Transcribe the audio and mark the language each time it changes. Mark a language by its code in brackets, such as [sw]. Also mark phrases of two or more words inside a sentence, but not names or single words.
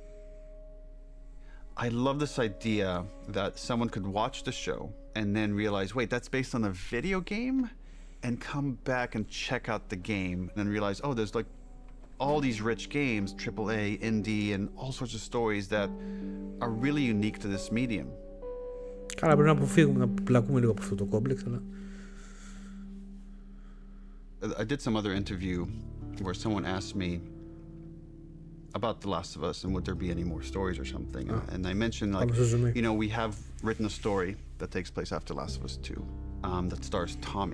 [en] I love this idea that someone could watch the show and then realize, wait, that's based on a video game? and come back and check out the game and realize, oh, there's like all these rich games, AAA, indie, and all sorts of stories that are really unique to this medium. [el] Καλά, πρέπει να αποφύγουμε, να πλακούμε λίγο από αυτό το κόμπλεξ, αλλά... [en] I did some other interview where someone asked me about The Last of Us and would there be any more stories or something. And I mentioned, like, you know, we have written a story that takes place after Last of Us 2 that stars Tommy.